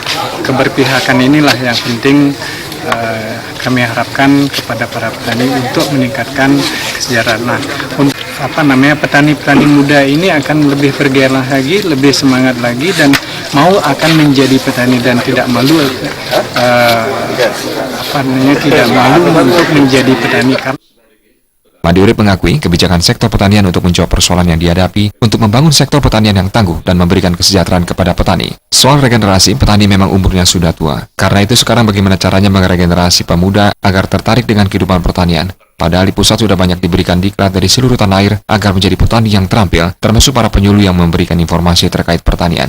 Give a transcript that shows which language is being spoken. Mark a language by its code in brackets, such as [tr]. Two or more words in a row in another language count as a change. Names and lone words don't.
[id] Keberpihakan inilah yang penting kami harapkan kepada para petani untuk meningkatkan kesejahteraan. Nah, petani-petani muda ini akan lebih bergairah lagi, lebih semangat lagi, dan mau akan menjadi petani dan tidak malu tidak malu untuk menjadi petani. Made Urip mengakui kebijakan sektor pertanian untuk menjawab persoalan yang dihadapi untuk membangun sektor pertanian yang tangguh dan memberikan kesejahteraan kepada petani. Soal regenerasi, petani memang umurnya sudah tua. Karena itu sekarang bagaimana caranya meregenerasi pemuda agar tertarik dengan kehidupan pertanian. Padahal di pusat sudah banyak diberikan diklat dari seluruh tanah air agar menjadi petani yang terampil, termasuk para penyuluh yang memberikan informasi terkait pertanian.